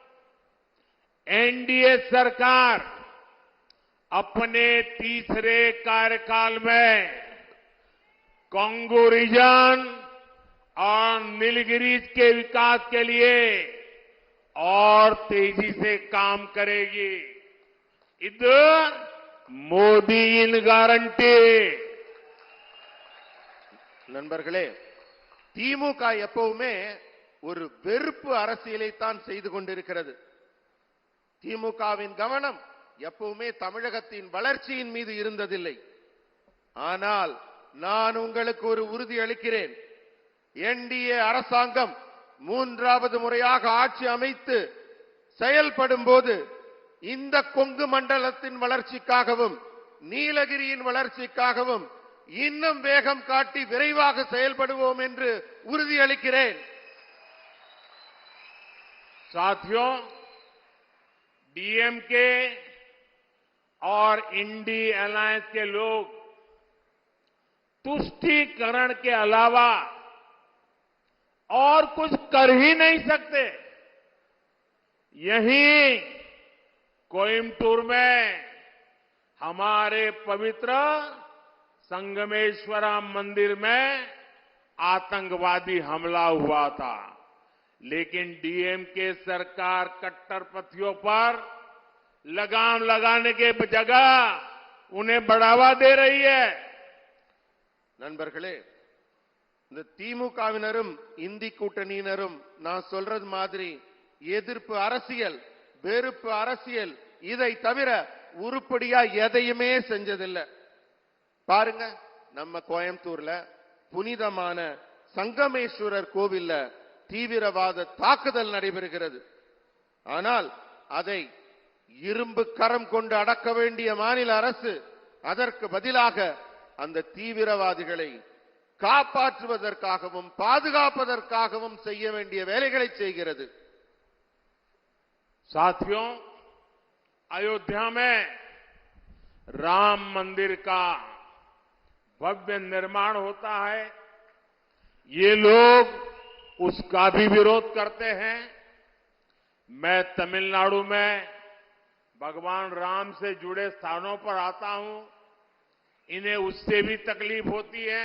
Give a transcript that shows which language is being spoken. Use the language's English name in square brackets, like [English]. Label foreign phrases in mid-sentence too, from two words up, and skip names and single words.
[Hindi] एनडीए सरकार अपने तीसरे कार्यकाल में कांगो रीजन और नीलगिरीज के विकास के लिए और तेजी से काम करेगी. इधर मोदी इन गारंटी. [Tamil] நண்பர்களே, திமுக எப்பவுமே ஒரு வெறுப்பு அரசியலை தான் செய்து கொண்டிருக்கிறது. திமுகவின் கவனம் எப்பவுமே தமிழகத்தின் வளர்ச்சியின் மீது இருந்ததில்லை. ஆனால் நான் உங்களுக்கு ஒரு உறுதி அளிக்கிறேன், என்டிஏ அரசாங்கம் 3வது முறையாக ஆட்சி அமைத்து செயல்படும் போது இந்த கொங்கு மண்டலத்தின் வளர்ச்சிக்காகவும் நீலகிரியின் வளர்ச்சிக்காகவும் இன்னும் வேகம் காட்டி விரைவாக செயல்படுவோம் என்று உறுதியளிக்கிறேன். [Hindi] साथियों, डीएमके और इंडी अलायंस के लोग तुष्टीकरण के अलावा और कुछ कर ही नहीं सकते. यहीं कोयम्बटूर में हमारे पवित्र संगमेश्वरा मंदिर में आतंकवादी हमला हुआ था, लेकिन डीएमके सरकार कट्टरपंथियों पर लगाम लगाने के जगह उन्हें बढ़ावा दे रही है। [Tamil] நண்பர்களே, இந்த திமுகவினரும் இந்தி கூட்டணியினரும் நான் சொல்றது மாதிரி எதிர்ப்பு அரசியல், வெறுப்பு அரசியல், இதை தவிர உருப்படியா எதையுமே செஞ்சதில்லை. பாருங்க, நம்ம கோயம்புத்தூர்ல புனிதமான சங்கமேஸ்வரர் கோவில்ல தீவிரவாத தாக்குதல் நடைபெறுகிறது. ஆனால் அதை இரும்பு கரம் கொண்டு அடக்க வேண்டிய மாநில அரசு அதற்கு பதிலாக அந்த தீவிரவாதிகளை காப்பாற்றுவதற்காகவும் பாதுகாப்பதற்காகவும் செய்ய வேண்டிய வேலைகளை செய்கிறது. [Hindi] साथियों, अयोध्या में राम मंदिर का भव्य निर्माण होता है, ये लोग उसका भी विरोध करते हैं। मैं तमिलनाडु में भगवान राम से जुड़े स्थानों पर आता हूं, इन्हें उससे भी तकलीफ होती है।